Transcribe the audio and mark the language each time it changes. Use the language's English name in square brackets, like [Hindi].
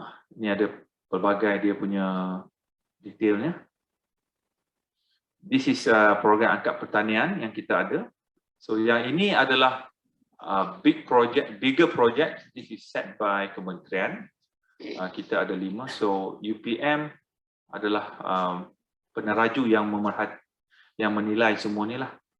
[Malay] Ini ada pelbagai dia punya detailnya. [English] This is program [Malay] angkat pertanian yang kita ada. So yang ini adalah [English] bigger project. This is set by kementerian. [Malay] Kita ada 5. So UPM adalah peneraju yang menilai semua ni lah.